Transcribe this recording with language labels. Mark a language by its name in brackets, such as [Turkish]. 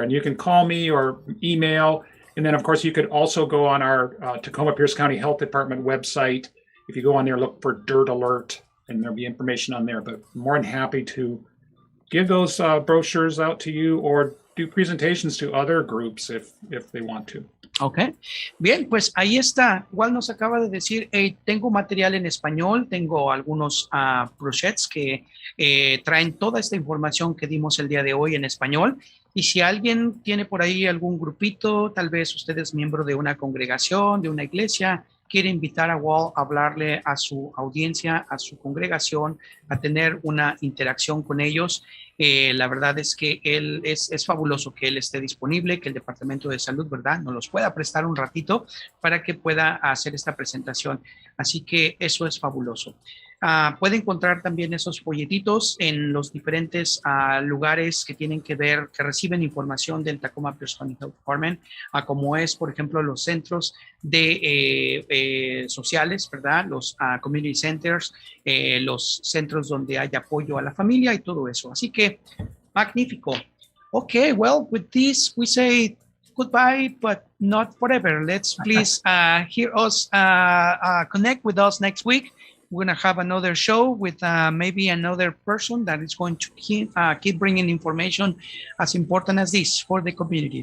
[English] And you can call me or email. And then of course you could also go on our Tacoma-Pierce County Health Department website. If you go on there, look for Dirt Alert, and there'll be information on there. But I'm more than happy to give those brochures out to you or do presentations to other groups if they want to. [Spanish] Ok, bien, pues ahí está. Walt nos acaba de decir, tengo material en español, tengo algunos brochets que traen toda esta información que dimos el día de hoy en español. Y si alguien tiene por ahí algún grupito, tal vez usted es miembro de una congregación, de una iglesia, quiere invitar a Walt a hablarle a su audiencia, a su congregación, a tener una interacción con ellos. La verdad es que él es fabuloso que él esté disponible, que el Departamento de Salud, ¿verdad?, nos los pueda prestar un ratito para que pueda hacer esta presentación. Así que eso es fabuloso. Puede encontrar también esos folletitos en los diferentes lugares que tienen que ver, que reciben información del Tacoma-Pierce County Health Department, como es, por ejemplo, los centros de sociales, ¿verdad? Los [English] community centers, [Spanish] los centros donde hay apoyo a la familia y todo eso. Así que, magnífico. [English] Okay, well, with this, we say goodbye, but not forever. Let's please hear us, connect with us next week. We're going to have another show with maybe another person that is going to keep bringing information as important as this for the community.